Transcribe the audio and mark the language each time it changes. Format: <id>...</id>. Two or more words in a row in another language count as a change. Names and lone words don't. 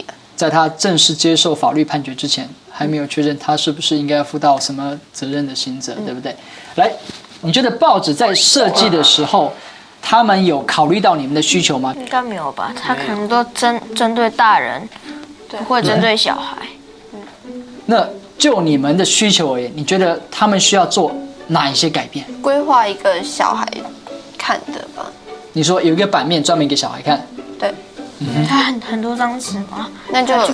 <zh>在他正式接受法律判決之前，還沒有確認他是不是應該要負到什麼責任的刑責，對不對？來，你覺得報紙在設計的時候，他們有考慮到你們的需求嗎？應該沒有吧，他可能都針對大人，不會針對小孩。那就你们的需求而言，你觉得他们需要做哪一些改变？规划一个小孩看的吧。你说有一个版面专门给小孩看，对，它很多张纸吗？那就</zh>